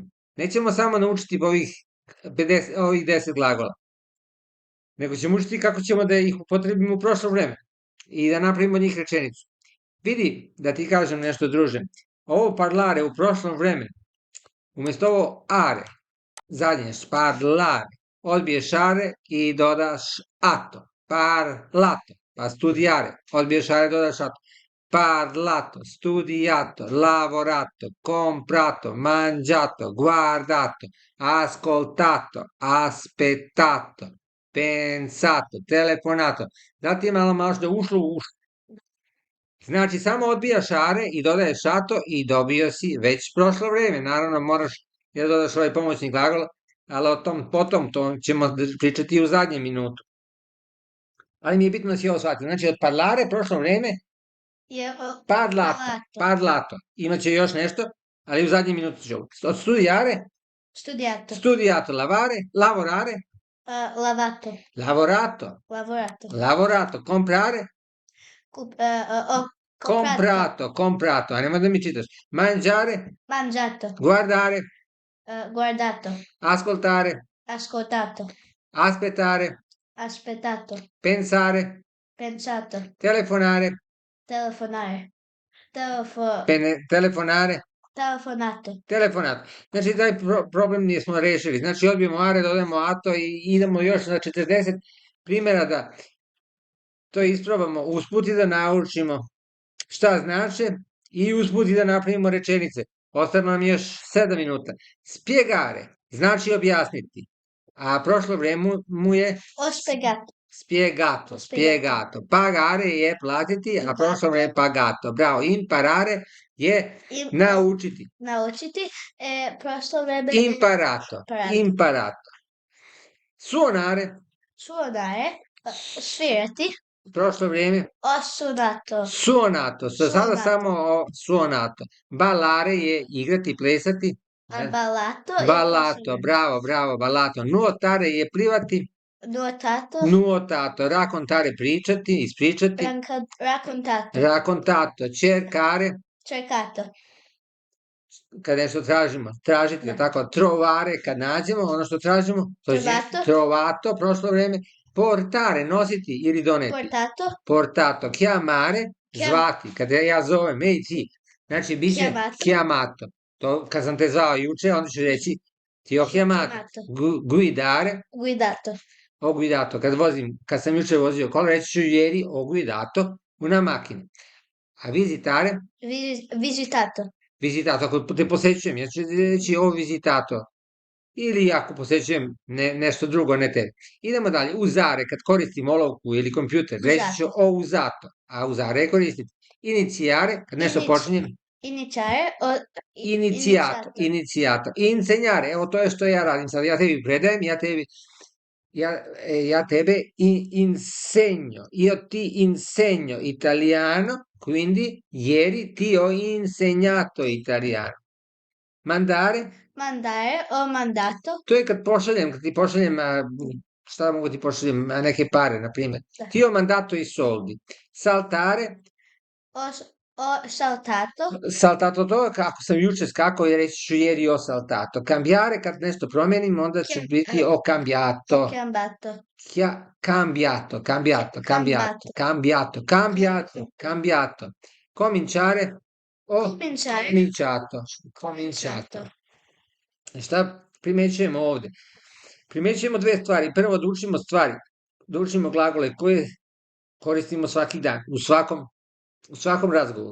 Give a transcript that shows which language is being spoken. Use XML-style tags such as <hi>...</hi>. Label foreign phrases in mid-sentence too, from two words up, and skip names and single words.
<sr>Nećemo samo naučiti ovih 10 glagola, nego ćemo učiti kako ćemo da ih upotrebimo u prošlo vreme i da napravimo njih rečenicu. Vidi, da ti kažem nešto, druže, ovo parlare u prošlom vremenu, umesto ovo are, zadnje,</sr> <it>parlare,</it> <sr>odbiješ are i dodaš ato,</sr> <it>parlato, pa studiare,</it> <sr>odbiješ are, dodaš ato,</sr> <it>parlato, studiato, lavorato, comprato, mangiato, guardato, ascoltato, aspettato, pensato, telefonato.</it> <sr>Da ti je malo možda ušlo u ušlo. Znači, samo odbijaš are i dodaješ ato i dobio si već prošlo vreme. Naravno, moraš da dodaš ovaj pomoćni glagol, ali o tom potom, to ćemo pričati u zadnjem minutu. Ali mi je bitno da si ovo shvatio. Znači, od parlare prošlo vreme, parlato. Imaće još nešto, ali u zadnjem minutu ću ovo. Od</sr> <it>studiare, studiato, lavorare, lavorato, comprare, comprato,</it> <sr>a nemoj da mi čitaš.</sr> <it>Mangiare, guardare, ascoltare, aspettare, pensare, telefonare, telefonato.</it> <sr>Znači, taj problem nismo rešili. Znači, odbijemo are, dodajemo ato i idemo još na 40 primjera da to isprobamo, usput i da naučimo šta znače i usput i da napravimo rečenice. Ostane nam još 7 minuta. Spiegare znači objasniti, a prošlo vreme mu je spiegato. Pagare je platiti, a prošlo vreme pagato. Bravo, imparare je naučiti. Prošlo vreme</sr> <it>Imparato. Suonare,</it> <sr>svirati. Prošlo vreme suonato. Sada samo suonato. Ballare je igrati, plesati.</sr> <it>Ballato, bravo, ballato.</it> <sr>Nuotare je plivati. Nuotato. Raccontare, pričati, ispričati.</sr> <it>Raccontato. Cercare,</it> <sr>kad nešto tražimo, tražiti, tako, trovare, kad nađemo ono što tražimo, trovato, prošlo vreme. Portare, nositi ili doneti.</sr> <it>Portato. Chiamare,</it> <sr>zvati, kada ja zovem, ej ti. Znači, bit će chiamato. To, kad sam te zvao juče, onda ću reći</sr> <it>ti ho chiamato. Guidare, ho guidato.</it> <sr>Kad sam juče vozio kola, reći ću</sr> <it>ieri ho guidato una macchina. A visitare? Visitato,</it> <sr>ako te posećujem, ja ću reći</sr> <it>ho visitato.</it> <sr>Ili ako posećujem nešto drugo, ne tebe. Idemo dalje. Usare, kad koristim olovku ili kompjuter, reći ću</sr> <it>ho usato,</it> <sr>a usare je koristiti. Inicijare, kad nešto počinjem.</sr> <it>Iniziato. Insegnare,</it> <sr>evo to je što ja radim sad. Ja tebi predajem, ja tebe insegno.</sr> <it>Io ti insegno italiano, quindi ieri ti ho insegnato italiano. Mandare, ho mandato.</it> <sr>To je kad ti pošaljem, šta mogu ti pošaljem, neke pare, na primjer.</sr> <it>Ti ho mandato i soldi. Saltare, Ho saltato.</it> <sr>Saltato to, ako sam juče skakao i reći ću</sr> <it>ieri ho saltato. Cambiare,</it> <sr>kad nešto promenim, onda će biti</sr> <it>ho cambiato. Cambiato. Cambiato, cambiato, cambiato, Cambiato. cambiato, cambiato, cambiato. Cominciare, ho Cominciare. cominciato, cominciato.</it> <sr>I šta primećujemo ovde? Primećujemo dve stvari. Prvo, da učimo stvari, da učimo glagole koje koristimo svaki dan, u svakom razgovoru.</sr>